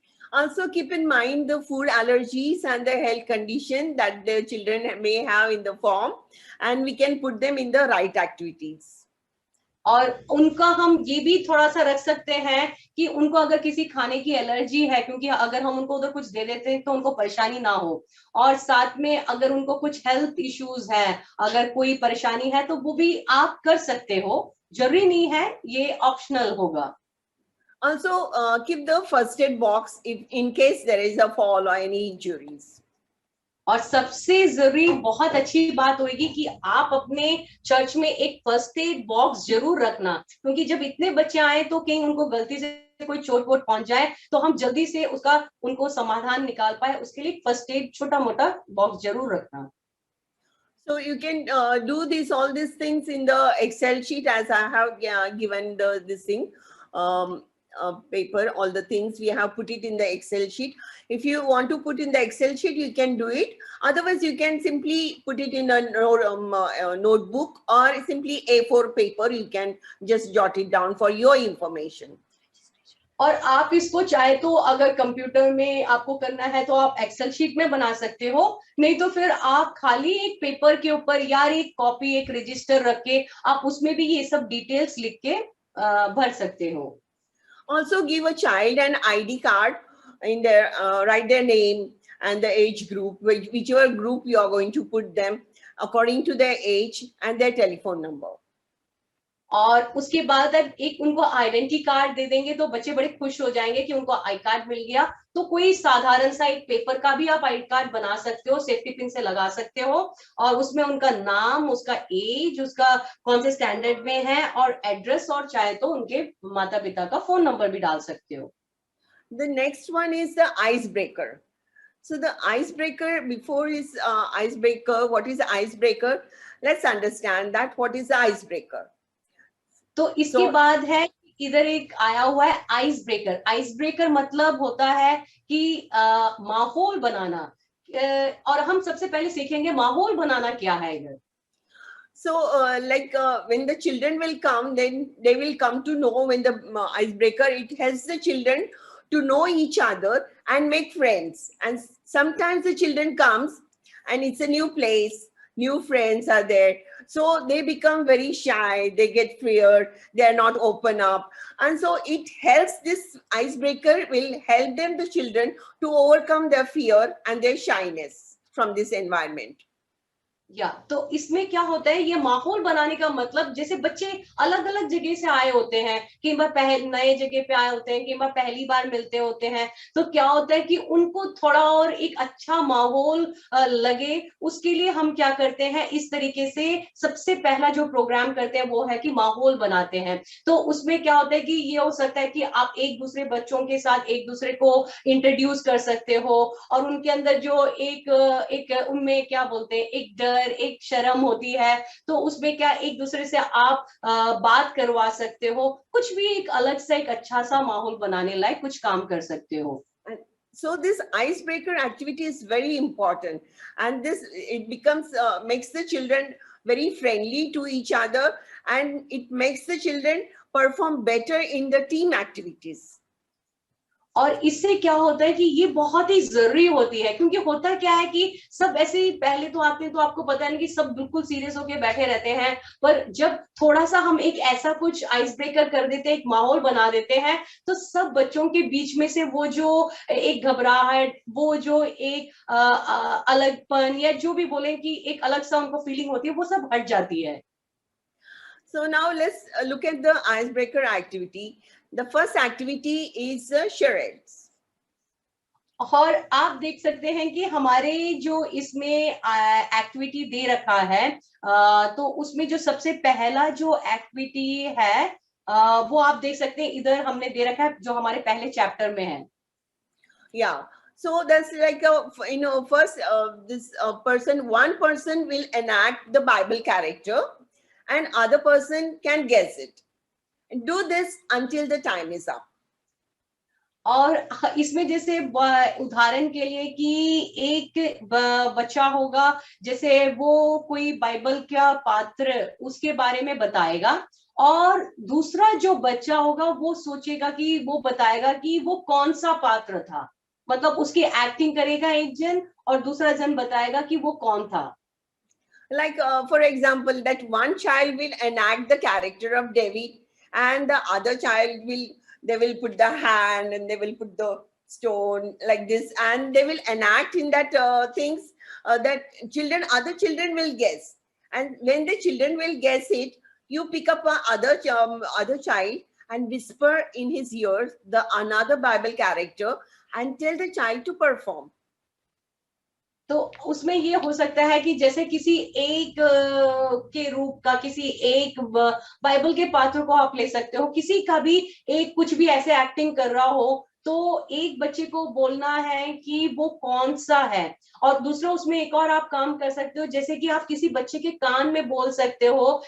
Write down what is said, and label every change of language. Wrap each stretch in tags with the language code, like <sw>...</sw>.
<en>Also keep in mind the food allergies and the health condition that the children may have in the form, and we can put them in the right activities.</en> <hi>और उनका हम ये भी थोड़ा सा रख सकते हैं कि उनको अगर किसी खाने की एलर्जी है, क्योंकि अगर हम उनको उधर कुछ दे देते हैं तो उनको परेशानी ना हो, और साथ में अगर उनको कुछ हेल्थ इश्यूज है, अगर कोई परेशानी है तो वो भी आप कर सकते हो, जरूरी नहीं है, ये ऑप्शनल होगा।</hi> <en>Also keep the first aid box if in case there is a fall or any injuries.</en> <hi>और सबसे जरूरी बहुत अच्छी बात होगी कि आप अपने चर्च में एक फर्स्ट एड बॉक्स जरूर रखना, क्योंकि जब इतने बच्चे आए तो कहीं उनको गलती से कोई चोट वोट पहुंच जाए तो हम जल्दी से उसका उनको समाधान निकाल पाए, उसके लिए फर्स्ट एड छोटा मोटा बॉक्स जरूर रखना।</hi> <en>So you can do all these things in the Excel sheet as I have given this thing. Paper, all the things we have put it in the Excel sheet. If you want to put in the Excel sheet, you can do it. Otherwise, you can simply put it in a notebook or simply A4 paper. You can just jot it down for your information.</en> <hi>और आप इसको चाहे तो अगर computer में आपको करना है तो आप एक्सेल शीट में बना सकते हो, नहीं तो फिर आप खाली एक पेपर के ऊपर या एक कॉपी, एक रजिस्टर रख के आप उसमें भी ये सब डिटेल्स लिख के भर सकते हो।</hi> <en>Also give a child an ID card in their, write their name and the age group, whichever group you are going to put them according to their age and their telephone number.</en> <hi>और उसके बाद अब एक उनको identity card दे देंगे तो बच्चे बड़े खुश हो जाएंगे कि उनको आई कार्ड मिल गया। तो कोई साधारण सा एक पेपर का भी आप आई कार्ड बना सकते हो, सेफ्टी पिन से लगा सकते हो, और उसमें उनका नाम, उसका एज, उसका कौन से स्टैंडर्ड में है, और एड्रेस, और चाहे तो उनके माता पिता का फोन नंबर भी डाल सकते हो।</hi> <en>The next one is the icebreaker. So the icebreaker, before is icebreaker, what is the icebreaker? Let's understand that what is the icebreaker.</en> <hi>तो इसके बाद है इधर एक आया हुआ है आइस ब्रेकर। आइस ब्रेकर मतलब होता है कि माहौल बनाना, और हम सबसे पहले सीखेंगे माहौल बनाना क्या है इधर।</hi> <en>So when the children will come, then they will come to know when the icebreaker, it helps the children to know each other and make friends. And sometimes the children comes and it's a new place, new friends are there. So they become very shy, they get feared, they are not open up. And so it helps, this icebreaker will help them, the children, to overcome their fear and their shyness from this environment.</en> <hi>या तो इसमें क्या होता है, ये माहौल बनाने का मतलब, जैसे बच्चे अलग अलग जगह से आए होते हैं, कई बार नए जगह पे आए होते हैं, कई बार पहली बार मिलते होते हैं, तो क्या होता है कि उनको थोड़ा और एक अच्छा माहौल लगे, उसके लिए हम क्या करते हैं, इस तरीके से सबसे पहला जो प्रोग्राम करते हैं वो है कि माहौल बनाते हैं। तो उसमें क्या होता है कि ये हो सकता है कि आप एक दूसरे बच्चों के साथ एक दूसरे को इंट्रोड्यूस कर सकते हो, और उनके अंदर जो एक उनमें क्या बोलते हैं, एक डर, एक शर्म होती है, तो उसमें क्या एक दूसरे से आप बात करवा सकते हो, कुछ भी एक अलग से एक अच्छा सा माहौल बनाने लायक कुछ काम कर सकते हो।</hi> <en>So this icebreaker activity is very important, and this it becomes makes the children very friendly to each other, and it makes the children perform better in the team activities.</en> <hi>और इससे क्या होता है कि ये बहुत ही जरूरी होती है, क्योंकि होता क्या है कि सब ऐसे ही पहले तो आते हैं तो आपको पता नहीं कि सब बिल्कुल सीरियस होके बैठे रहते हैं, पर जब थोड़ा सा हम एक ऐसा कुछ आइस ब्रेकर कर देते हैं, एक माहौल बना देते हैं, तो सब बच्चों के बीच में से वो जो एक घबराहट, वो जो एक अलगपन, या जो भी बोले कि एक अलग सा उनको फीलिंग होती है, वो सब हट जाती है।</hi> <en>So now let's look at the icebreaker activity. The first activity is charades.</en> <hi>और आप देख सकते हैं कि हमारे जो इसमें एक्टिविटी दे रखा है, तो उसमें जो सबसे पहला जो एक्टिविटी है वो आप देख सकते हैं, इधर हमने दे रखा है जो हमारे पहले चैप्टर में है।</hi> <en>Yeah. So that's like first this one person will enact the Bible character, and other person can guess it. Do this until the time is up.</en> <hi>और इसमें जैसे उदाहरण के लिए कि एक बच्चा होगा, जैसे वो कोई बाइबल का पात्र उसके बारे में बताएगा, और दूसरा जो बच्चा होगा वो सोचेगा कि वो बताएगा कि वो कौन सा पात्र था, मतलब उसकी एक्टिंग करेगा एक जन, और दूसरा जन बताएगा कि वो कौन था।</hi> <en>Like for example, that one child will enact the character of David, and the other child they will put the hand and they will put the stone like this, and they will enact in that things that other children will guess. And when the children will guess it, you pick up other child and whisper in his ears the another Bible character and tell the child to perform.</en> <hi>तो उसमें ये हो सकता है कि जैसे किसी एक के रूप का, किसी एक बाइबल के पात्र को आप ले सकते हो, किसी का भी एक कुछ भी ऐसे एक्टिंग कर रहा हो, तो एक बच्चे को बोलना है कि वो कौन सा है, और दूसरा उसमें एक और आप काम कर सकते हो, जैसे कि आप किसी बच्चे के कान में बोल सकते हो</hi>